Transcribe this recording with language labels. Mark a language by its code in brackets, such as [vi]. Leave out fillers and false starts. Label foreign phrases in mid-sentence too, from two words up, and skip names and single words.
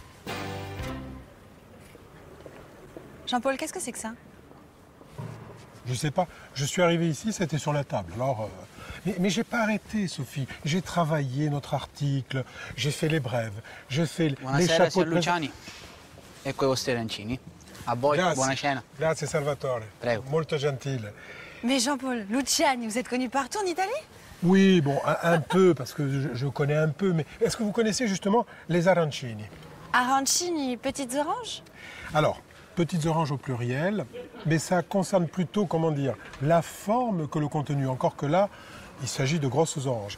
[fr] Voilà. Jean-Paul, qu'est-ce que c'est que ça? Je sais pas, je suis arrivé ici, c'était sur la table. Alors, mais j'ai pas arrêté, Sophie. J'ai travaillé notre article, j'ai fait les brèves, j'ai fait les [it] Buonasera, [fr] chapeaux [it] signor [fr] de presse. [it] Luciani. Ecco i vostri arancini. A voi, buona cena. Grazie Salvatore. Prego. Molto gentile. [fr] Mais Jean-Paul, Luciani, vous êtes connu partout en Italie? Oui, bon, un peu, parce que je connais un peu, mais est-ce que vous connaissez justement les arancini? Arancini, petites oranges? Alors, petites oranges au pluriel, mais ça concerne plutôt, comment dire, la forme que le contenu, encore que là, il s'agit de grosses oranges.